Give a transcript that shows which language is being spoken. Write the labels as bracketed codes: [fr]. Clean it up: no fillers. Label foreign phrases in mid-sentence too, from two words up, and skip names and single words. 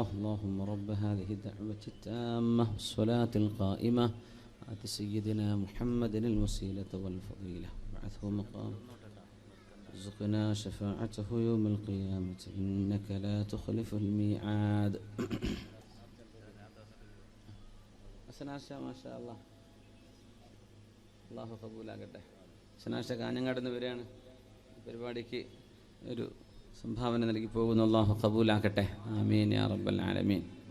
[ar] اللهم رب هذه الدعوة التامة والصلاة القائمة آت سيدنا محمد الوسيلة والفضيلة وابعثه مقام ارزقنا شفاعته يوم القيامة إنك لا تخلف الميعاد. ما شاء الله. [ml] അല്ലാഹു ഖബൂലാകട്ടെ. സനാശ കാഞ്ഞങ്ങാട് നിന്ന് വരികയാണ്. പരിപാടിക്ക് ഒരു സംഭാവന നൽകി പോകുന്നു. അല്ലാഹു ഖബൂലാക്കട്ടെ. [ar] آمين يا رب العالمين.